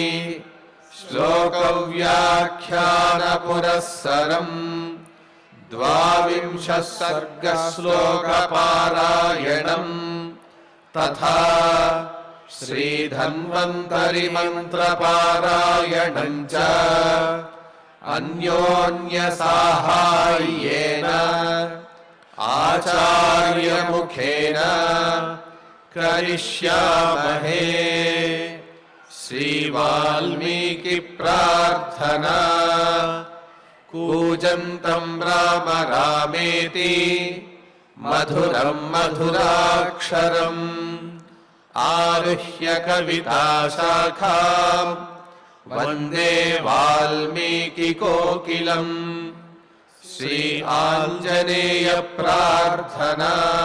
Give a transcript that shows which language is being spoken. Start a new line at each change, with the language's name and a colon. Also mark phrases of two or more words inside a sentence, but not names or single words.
Sanskrit: శ్లోకవ్యాఖ్యాన పురస్సరం 12 సర్గ శ్లోక పారాయణం తథా శ్రీధన్వంతరి మంత్ర పారాయణం చ అన్యోన్య సాహాయ్యేన ఆచార్య ముఖేన కరిష్యామహే. श्रीवाल्मीकि प्रार्थना कूजन्तं राम रामेति मधुरं मधुराक्षरम् आरुह्य कविताशाखां वन्दे वाल्मीकिकोकिलम् श्री आञ्जनेय प्रार्थना